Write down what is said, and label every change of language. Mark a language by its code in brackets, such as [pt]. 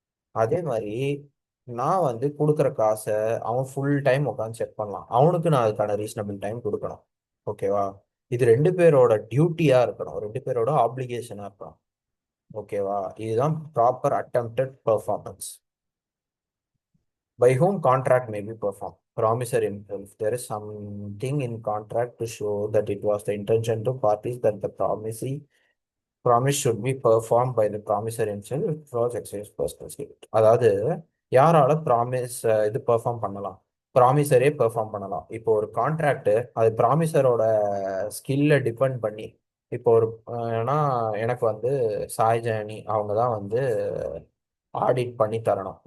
[ta] அதே மாதிரி நான் வந்து கொடுக்குற காசை அவன் ஃபுல் டைம் உட்காந்து செக் பண்ணலாம். அவனுக்கு நான் அதுக்கான ரீசனபிள் டைம் கொடுக்கணும். ஓகேவா? இது ரெண்டு பேரோட டியூட்டியா இருக்கணும். ரெண்டு பேரோட ஆப்ளிகேஷனா இருக்கணும். ஓகேவா? இதுதான் [en] Proper attempted performance. By whom contract may be performed. Promisor himself. There is something in contract to show that it was the intention to parties that the promise should be performed by the promisor himself if it was exercised personal skill. [ta] அதாவது யாரால promise இது perform பண்ணலாம்? ப்ராமிசரே perform பண்ணலாம். இப்போ ஒரு contract அது ப்ராமிசரோட ஸ்கில்ல depend பண்ணி இப்போ ஒரு ஏன்னா எனக்கு வந்து சாய் ஜெயனி அவங்க தான் வந்து ஆடிட் பண்ணி தரணும்.